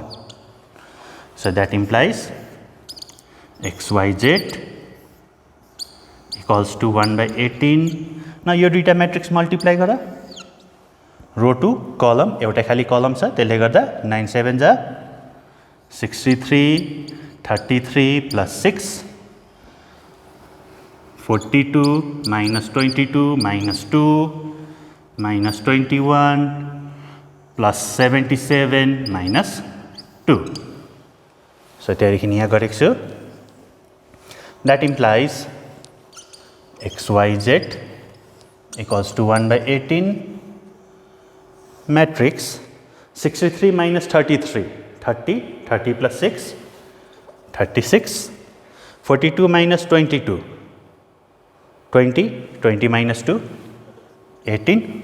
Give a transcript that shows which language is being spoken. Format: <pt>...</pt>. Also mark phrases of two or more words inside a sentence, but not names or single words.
<en>So that implies XYZ equals to 1 by 18.</en> <ne>Now यो दुईटा</ne> <en>matrix multiply</en> <ne>गर</ne> <en>row two column</en> <ne>एउटा खाली कलम छ त्यसले गर्दा 9 7 जा 63 33 plus 6 42 minus 22 minus 2 minus 21 plus 77 minus 2. So त्यहाँदेखि यहाँ गरेको छु.</ne> <en>That implies XYZ equals to 1 by 18 matrix 63 minus 33 30 30 plus 6 36 42 minus 22 20 20 minus 2 18</en>